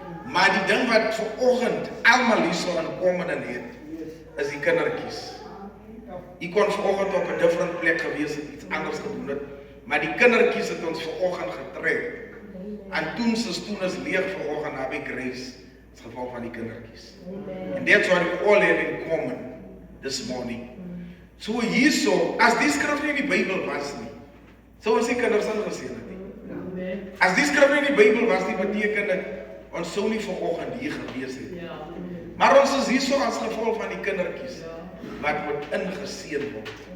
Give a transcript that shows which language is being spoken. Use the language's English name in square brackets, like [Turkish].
[Afrikaans] Maar die ding wat vanoggend almal hierso inkom en het, is die kindertjies. Jy kon vanoggend op 'n different plek gewees het, iets anders gedoen het, maar die kindertjies het ons vanoggend getrek. En toen is leeg vanoggend na by Grace, as gevolg van die kindertjies. [English] And that's what we all have in common this morning. [Afrikaans] So hierso, as die skrif nie in die Bybel was nie, sou ons die kinders ingeseën het nie. As die skrif nie in die Bybel was nie, beteken dit, ons sou nie vanoggend hier gewees het. Maar ons is hierso as gevolg van die kindertjies, wat word ingeseën word.